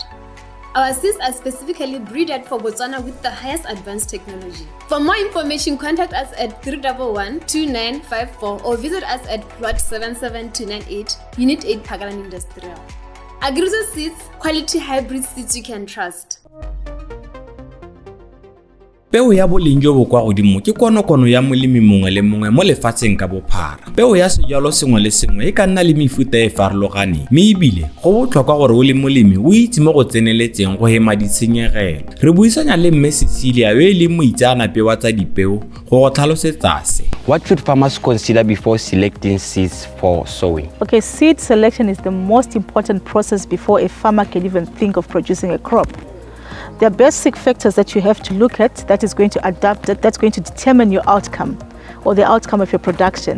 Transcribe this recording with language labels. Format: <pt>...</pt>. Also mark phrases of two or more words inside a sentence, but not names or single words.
<en>Our seeds are specifically breeded for Botswana with the highest advanced technology. For more information, contact us at 311-2954 or visit us at plot 77298, Unit 8, Pagalan Industrial. Agrizo seeds, quality hybrid seeds you can trust.</en> <tn>Peo ya boleng jo bo kwa godimo ke konokono ya molemi mongwe le mongwe mo lefatsheng ka bophara. Peo ya sejalo sengwe le sengwe e ka nna le mefuta e farologaneng, mme ebile go botlhokwa gore o le molemi o itse mo go tseneletseng go hema ditshenyegelo. Re buisanya le mme Cecilia yo e leng moitseanape wa tsa dipeo go go tlhalosetsa se.</tn> <en>What should farmers consider before selecting seeds for sowing? Okay, seed selection is the most important process before a farmer can even think of producing a crop. There are basic factors that you have to look at that is going to that's going to determine your outcome or the outcome of your production.</en>